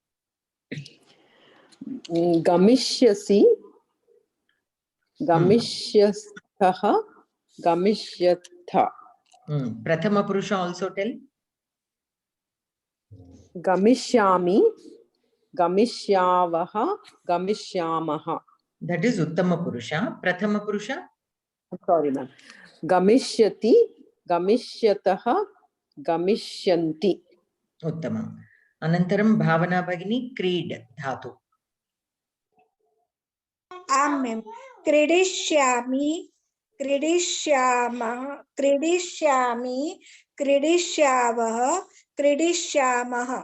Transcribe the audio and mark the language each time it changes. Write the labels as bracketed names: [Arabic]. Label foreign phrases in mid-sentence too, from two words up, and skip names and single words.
[Sanskrit] गमिष्यसि, गमिष्यथः, गमिष्यथ. प्रथम पुरुष [English] also tell? [Sanskrit] गमिष्यामि, गमिष्यावः, गमिष्यामः. That is उत्तम पुरुष। प्रथम पुरुष? [English] Sorry, ma'am. [Sanskrit] गमिष्यति, गमिष्यतः, गमिष्यन्ति. Uttamam. अनन्तरम् भावना भगिनी, क्रीड् धातु. Ma'am. क्रीडिष्यामि, क्रीडिष्यामः, क्रीडिष्यामि, क्रीडिष्यावः, क्रीडिष्यामः.